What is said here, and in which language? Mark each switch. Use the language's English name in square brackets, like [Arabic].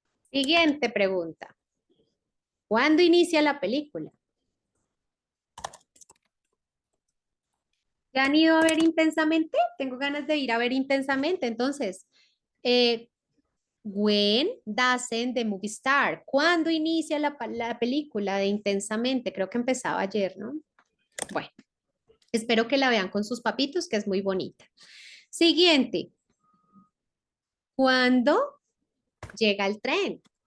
[Spanish] Siguiente pregunta. ¿Cuándo inicia la película? ¿Ya han ido a ver intensamente? Tengo ganas de ir a ver intensamente. [English] Entonces, eh, when doesn't the movie start? [Spanish] ¿Cuándo inicia la película de intensamente? Creo que empezaba ayer, ¿no? Bueno, espero que la vean con sus papitos, que es muy bonita. Siguiente. ¿Cuándo llega el tren?